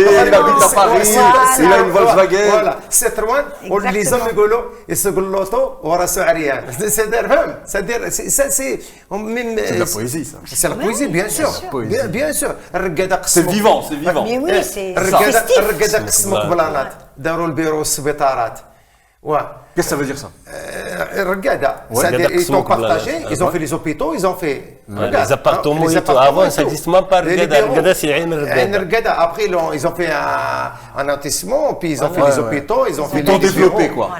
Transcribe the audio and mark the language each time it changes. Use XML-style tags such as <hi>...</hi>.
<fr>et il habite à Paris, il a une Volkswagen. Voilà, Citroën, les hommes</fr> <ar>يقولوا يسوقوا وراسه عريان.</ar> <fr>C'est-à-dire, c'est de la poésie, ça. C'est la poésie, bien sûr. Poésie. Bien sûr. C'est vivant, c'est vivant. Mais oui, c'est</fr> <ar>الرقادة</ar> <fr>festif.</fr> <ar>قسموا قبلانات داروا البيرو والسبيطارات.</ar> <fr>Qu'est-ce que ça veut dire ça? الرقادة, c'est-à-dire ils ont partagé, ils ont fait les hôpitaux, ils ont fait Les appartements et tout. Avant, ça n'existe même pas. Regarde, c'est Ain Regarda. Après, ils ont fait un lotissement, puis ils ont fait les hôpitaux, ils ont fait Ils ont les développé, bureaux. quoi.</fr>